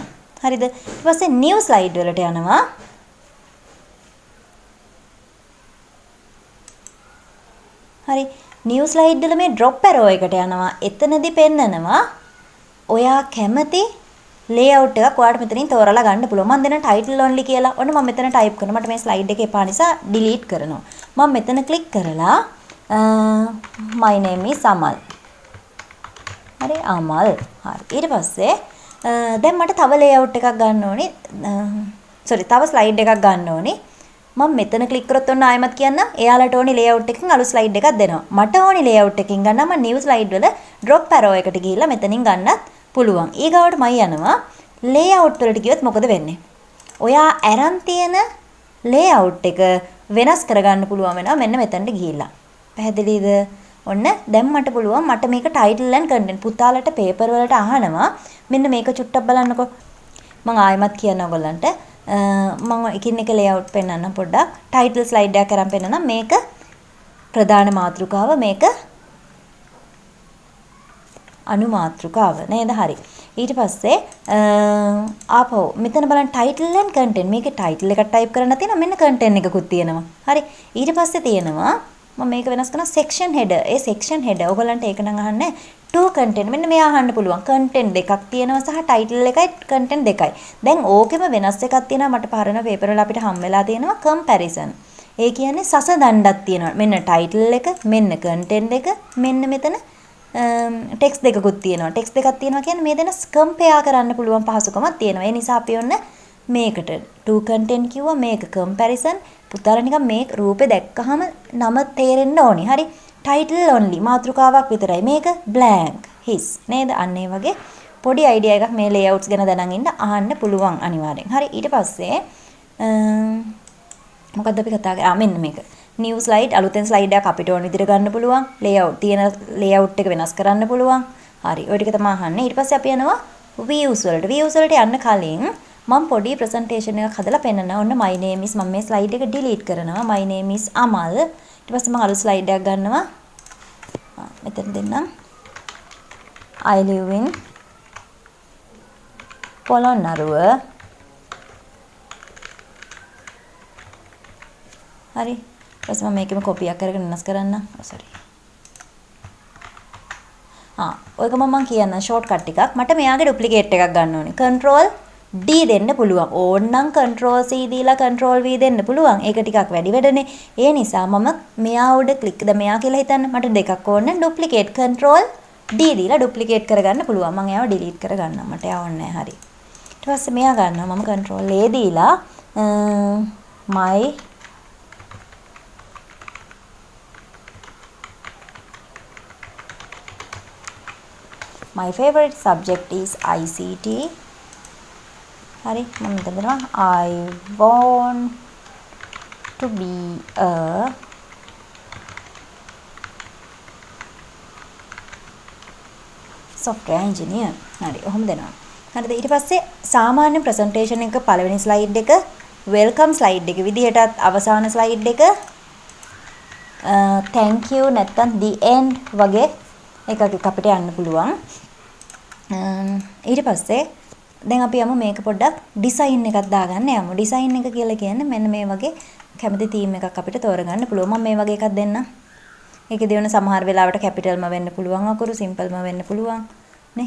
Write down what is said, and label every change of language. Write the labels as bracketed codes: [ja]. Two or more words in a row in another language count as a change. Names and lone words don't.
[si] හරිද? ඊට පස්සේ [en] new slide [si] වලට යනවා. හරි. [en] new slide [si] වල මේ [en] drop arrow [si] එකට යනවා. එතනදී පෙන්නනවා ඔයා කැමති layout එකක් ඔයාලට මෙතනින් තෝරලා ගන්න පුළුවන්. මම දෙන [en] title only [si] කියලා. ඔන්න මම මෙතන type කරනවා. මට මේ slide එක එපා නිසා delete කරනවා. මම මෙතන click කරලා [en] my name is Amal. [si] හරි Amal. හරි. ඊට පස්සේ දැන් මට තව layout එකක් ගන්න ඕනේ. තව slide එකක් ගන්න ඕනේ. මම මෙතන click කරොත් ඔන්න ආයෙමත් කියන්න. එයාලට ඕනේ layout එකකින් අලුත් slide එකක් දෙනවා. මට ඕනේ layout එකකින් ගන්න මම [en] new slide [si] වල [en] drop arrow [si] එකට ගිහිල්ලා මෙතනින් ගන්නත් පුළුවන්. ඊගාවට මම යනවා layout වලට ගියොත් මොකද වෙන්නේ? ඔයා අරන් තියෙන layout එක වෙනස් කරගන්න පුළුවන් වෙනවා මෙන්න මෙතනට ගිහිල්ලා. පැහැදිලිද? ඔන්න දැන් මට පුළුවන් මට මේක [en] title and content [si] පුතාලට paper වලට අහනවා. මෙන්න මේක චුට්ටක් බලන්නකෝ. මම ආයෙමත් කියන්න ඔයගොල්ලන්ට මම එකින් එක layout පෙන්නන්න පොඩ්ඩක්. title slide එකක් අරන් පෙන්නනම් මේක ප්‍රධාන මාතෘකාව, මේක අනුමාතෘකාව නේද? හරි. ඊට පස්සේ ආපහු මෙතන බලන්න [en] title and content. [si] මේකේ title එකක් type කරන්න තියෙනවා. මෙන්න content එකකුත් තියෙනවා. හරි. ඊට පස්සේ තියෙනවා මම මේක වෙනස් කරනවා [en] section header. [si] ඒ [en] section header [si] ඔයගොල්ලන්ට ඒක නම් අහන්නේ [en] to content [si] මෙන්න මෙයා අහන්න පුළුවන් content දෙකක් තියෙනවා සහ title එකයි content දෙකයි. දැන් ඕකෙම වෙනස් එකක් තියෙනවා මට පරණ paper වල අපිට හම් වෙලා තියෙනවා comparison. ඒ කියන්නේ සස දණ්ඩක් තියෙනවා. මෙන්න title එක, මෙන්න content එක, මෙන්න මෙතන text දෙකකුත් තියෙනවා. text දෙකක් තියෙනවා කියන්නේ මේ දෙන compare කරන්න පුළුවන් පහසුකමක් තියෙනවා. ඒ නිසා අපි ඔන්න මේකට [en] to content [si] කිව්වා මේක comparison. පුතාලා නිකන් මේ රූපේ දැක්කහම නම තේරෙන්න ඕනි. හරි. [en] title only [si] මාතෘකාවක් විතරයි. මේක [en] blank his [si] නේද? අන්න ඒ වගේ පොඩි idea එකක් මේ layouts ගැන දැනන් ඉන්න අහන්න පුළුවන් අනිවාර්යෙන්. හරි. ඊට පස්සේ මොකද්ද අපි කතා කරා? මෙන්න මේක. [en] new slide [si] අලුතෙන් slide එකක් අපිට ඕන විදිහට ගන්න පුළුවන්. layout තියෙන layout එක වෙනස් කරන්න පුළුවන්. හරි. ඔය ටික තමයි අහන්නේ. ඊට පස්සේ අපි යනවා views වලට. views වලට යන්න කලින් මම පොඩි presentation එකක් හදලා පෙන්නනවා. ඔන්න [en] my name is [si] මම මේ slide එක delete කරනවා. [en] my name is Amal. [si] ඊට පස්සේ මම අලුත් slide එකක් ගන්නවා. මෙතන දෙන්නම්. [en] I live in පොළොන්නරුව. [si] හරි. ඊට පස්සේ මම මේකෙම copy එකක් කරගෙන වෙනස් කරන්න. sorry. ඔයක මම කියන්න shortcut ටිකක්. මට මෙයාගේ duplicate එකක් ගන්න ඕනේ. [en] control D [si] දෙන්න පුළුවන්. ඕනනම් [en] control C [si] දීලා [en] control V [si] දෙන්න පුළුවන්. ඒක ටිකක් වැඩි වැඩනේ. ඒ නිසා මම මෙයා උඩ click ද මෙයා කියලා හිතන්න. මට දෙකක් ඕන නම් [en] duplicate control D [si] දීලා duplicate කරගන්න පුළුවන්. මම එයාව delete කරගන්නම්. මට එයා ඕනේ නැහැ. හරි. ඊට පස්සේ මෙයා ගන්නවා. [en] මම control A දීලා my favorite subject is ICT. [si] හරි මම මෙතන දෙනවා [en] I want to be a software engineer. [si] හරි ඔහොම දෙනවා. හරිද? ඊට පස්සේ සාමාන්‍ය presentation එක පළවෙනි slide එක welcome slide එක විදිහටත් අවසාන slide එක [en] thank you [si] නැත්නම් [en] the end [si] වගේ එකක් අපිට යන්න පුළුවන්. ඊට පස්සේ දැන් අපි යමු මේක පොඩ්ඩක් ඩිසයින් එකක් දාගන්න යමු. ඩිසයින් එක කියලා කියන්නේ මෙන්න මේ වගේ කැමති තීම් එකක් අපිට තෝරගන්න පුළුවන්. මම මේ වගේ එකක් දෙන්නම්. ඒකේදී වෙන සමහර වෙලාවට කැපිටල්ම වෙන්න පුළුවන් අකුරු, සිම්පල්ම වෙන්න පුළුවන් නේ.